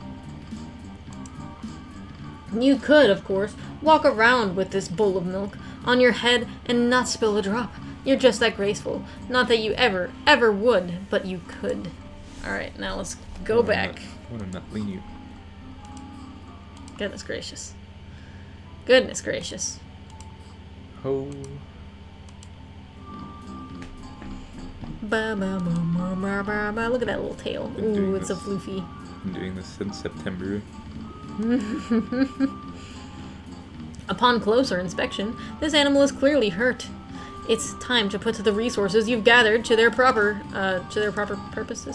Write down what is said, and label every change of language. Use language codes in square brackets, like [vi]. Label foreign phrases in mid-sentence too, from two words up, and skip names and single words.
[en] You could, of course, walk around with this bowl of milk on your head and not spill a drop. You're just that graceful. Not that you ever would, but you could. Alright, now let's go back. I want to not lean you. Goodness gracious. Goodness gracious. Oh. Ba, ba, ba, ba, ba, ba, ba. Look at that little tail. Been doing Ooh, it's so this. floofy. Been doing this since September. Upon closer inspection, this animal is clearly hurt. It's time to put the resources you've gathered to their proper purposes.